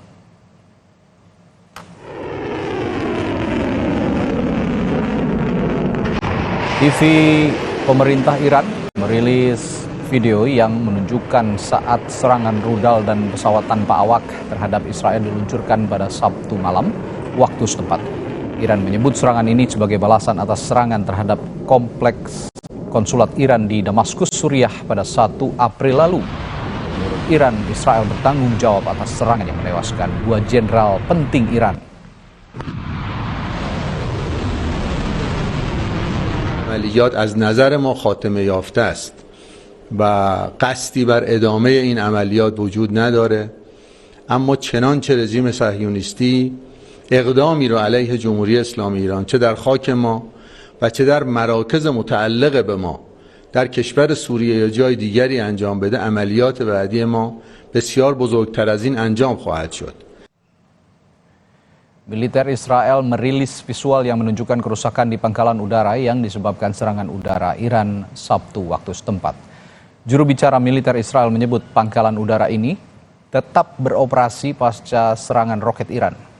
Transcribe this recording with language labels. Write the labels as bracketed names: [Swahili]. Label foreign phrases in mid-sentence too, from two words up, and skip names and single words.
[Indonesian] TV pemerintah Iran merilis video yang menunjukkan saat serangan rudal dan pesawat tanpa awak terhadap Israel diluncurkan pada Sabtu malam waktu setempat. Iran menyebut serangan ini sebagai balasan atas serangan terhadap kompleks konsulat Iran di Damaskus, Suriah pada 1 April lalu. Menurut Iran, Israel bertanggung jawab atas serangan yang menewaskan 2 jenderal penting Iran. [Persian] عملیات از نظر ما خاتمه یافته است و قصدی بر ادامه این عملیات وجود نداره، اما چنانچه رژیم صهیونیستی اقدامی رو علیه جمهوری اسلامی ایران چه در خاک ما و چه در مراکز متعلق به ما در کشور سوریه یا جای دیگری انجام بده، عملیات بعدی ما بسیار بزرگتر از این انجام خواهد شد. [Indonesian] Militer Israel merilis visual yang menunjukkan kerusakan di pangkalan udara yang disebabkan serangan udara Iran Sabtu waktu setempat. Juru bicara militer Israel menyebut pangkalan udara ini tetap beroperasi pasca serangan roket Iran.